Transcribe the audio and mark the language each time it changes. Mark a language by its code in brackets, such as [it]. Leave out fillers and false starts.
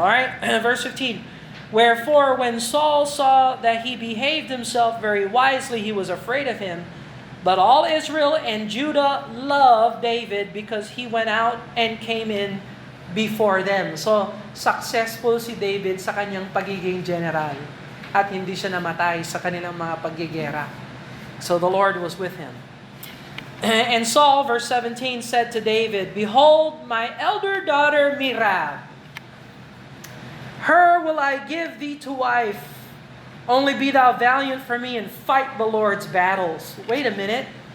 [en] Alright, verse 15. Wherefore, when Saul saw that he behaved himself very wisely, he was afraid of him. But all Israel and Judah loved David because he went out and came in before them. [tl] So, successful si David sa kanyang pagiging general. At hindi siya namatay sa kanilang mga paggigera. [en] So, the Lord was with him. And Saul, verse 17, said to David, Behold, my elder daughter Merab, her will I give thee to wife. Only be thou valiant for me and fight the Lord's battles. Wait a minute.